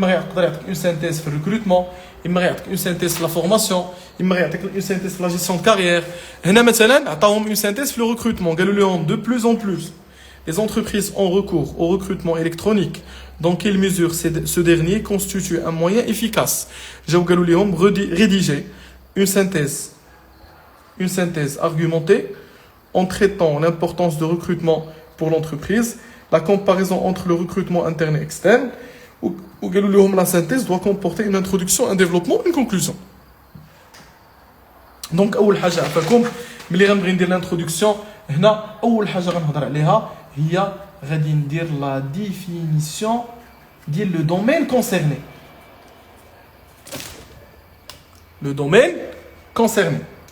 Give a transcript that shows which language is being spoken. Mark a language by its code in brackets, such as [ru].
[ar] اما يقدر يعطيك اون سينتيز في الريكروتمون اما يعطيك اون سينتيز في لا فورماسيون اما يعطيك اون سينتيز في لا جيستيون دو كارير. هنا مثلا عطاهم اون سينتيز في لو ريكروتمون قالوا لهم دو بلوس اون بلوس [fr] les entreprises ont recours au recrutement électronique. Dans quelle mesure ce dernier constitue un moyen efficace? [ar] جاو قالوا لهم [fr] rédiger une synthèse argumentée en traitant l'importance de recrutement pour l'entreprise, la comparaison entre le recrutement interne et externe, ou la synthèse doit comporter une introduction, un développement, une conclusion. [ar] Donc, أول حاجة عفاكم ملي غنبغي ندير l'introduction هنا أول حاجة غنهضر عليها هي غادي ندير la définition ديال [fr] le domaine concerné. Le domaine concerné.